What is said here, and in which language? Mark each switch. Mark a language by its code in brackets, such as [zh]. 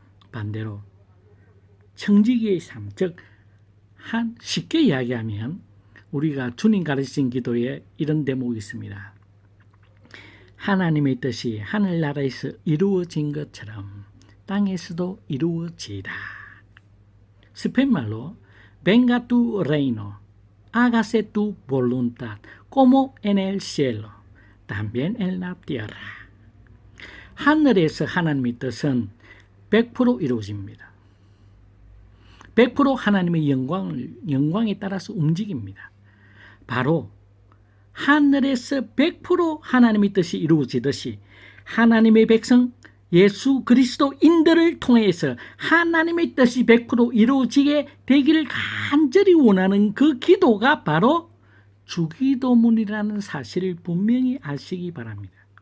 [ko] 반대로 청지기의 삶, 즉 쉽게 이야기하면 우리가 주님 가르친 기도에 이런 대목이 있습니다. 하나님의 뜻이 하늘나라에서 이루어진 것처럼 땅에서도 이루어지다. 스페인말로 [es] Venga tu reino, hágase tu voluntad, como en el cielo, también en la tierra. [ko] 하늘에서 하나님의 뜻은 100% 이루어집니다. 100% 하나님의 영광에 따라서 움직입니다. 바로 하늘에서 100% 하나님의 뜻이 이루어지듯이 하나님의 백성 예수 그리스도인들을 통해서 하나님의 뜻이 100% 이루어지게 되기를 간절히 원하는 그 기도가 바로 주기도문이라는 사실을 분명히 아시기 바랍니다.